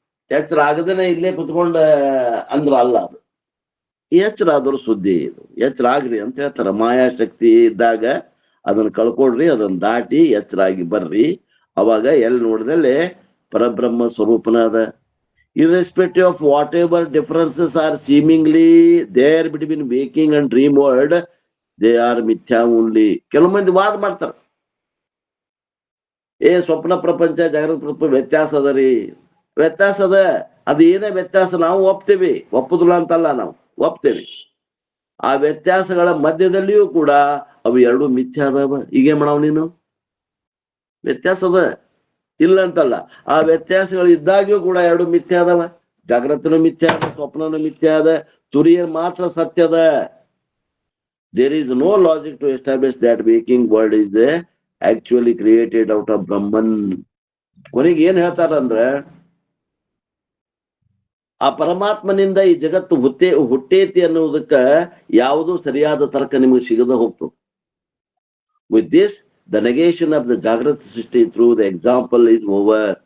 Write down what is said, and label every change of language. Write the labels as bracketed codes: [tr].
[kn] ಎಚ್ಚರ ಆಗದೇನೆ ಇಲ್ಲೇ ಕುತ್ಕೊಂಡ ಅಂದ್ರ ಅಲ್ಲ ಅದು. ಎಚ್ಚರ ಆದವ್ರು ಸುದ್ದಿ ಇದು. ಎಚ್ಚರ ಆಗ್ರಿ ಅಂತ ಹೇಳ್ತಾರ. ಮಾಯಾಶಕ್ತಿ ಇದ್ದಾಗ ಅದನ್ನ ಕಳ್ಕೊಡ್ರಿ, ಅದನ್ನ ದಾಟಿ ಎಚ್ಚರಾಗಿ ಬರ್ರಿ. ಅವಾಗ ಎಲ್ಲಿ ನೋಡಿದಲ್ಲಿ ಪರಬ್ರಹ್ಮ ಸ್ವರೂಪನ ಅದ. [en] irrespective of whatever differences are seemingly there between waking and dream world, they are mithya only. [kn] ಕೆಲವು ಮಂದಿ ವಾದ ಮಾಡ್ತಾರ, ಸ್ವಪ್ನ ಪ್ರಪಂಚ ಜಾಗೃತ ಪ್ರಪಂಚ ವ್ಯತ್ಯಾಸ ಅದ ರೀ. ವ್ಯತ್ಯಾಸ ಅದ. ಅದು ಏನೇ ವ್ಯತ್ಯಾಸ ನಾವು ಒಪ್ತೇವಿ, ಒಪ್ಪುದಿಲ್ಲ ಅಂತಲ್ಲ, ನಾವು ಒಪ್ತೇವಿ. ಆ ವ್ಯತ್ಯಾಸಗಳ ಮಧ್ಯದಲ್ಲಿಯೂ ಕೂಡ ಅವು ಎರಡು ಮಿಥ್ಯ ಅದಾವ. ಹೀಗೆ ಮಾಡವ್ ನೀನು? ವ್ಯತ್ಯಾಸ ಅದ, ಇಲ್ಲ ಅಂತಲ್ಲ. ಆ ವ್ಯತ್ಯಾಸಗಳು ಇದ್ದಾಗ್ಯೂ ಕೂಡ ಎರಡು ಮಿಥ್ಯ ಅದಾವ. ಜಾಗ್ರತನು ಮಿಥ್ಯ ಅದ, ಸ್ವಪ್ನನು ಮಿಥ್ಯ ಅದ, ತುರಿಯ ಮಾತ್ರ ಸತ್ಯದ. [en] There is no logic to establish that waking world is actually created out of Brahman. [kn] ಕೊನೆಗೆ ಏನ್ ಹೇಳ್ತಾರಂದ್ರೆ, ಆ ಪರಮಾತ್ಮನಿಂದ ಈ ಜಗತ್ತು ಹುಟ್ಟೇತಿ ಅನ್ನುವುದಕ್ಕ ಯಾವುದು ಸರಿಯಾದ ತರ್ಕ ನಿಮಗೆ ಸಿಗದ ಹೋಗ್ತದೆ. [en] With this the negation of the ಜಾಗೃತ ಸೃಷ್ಟಿ through the example is over.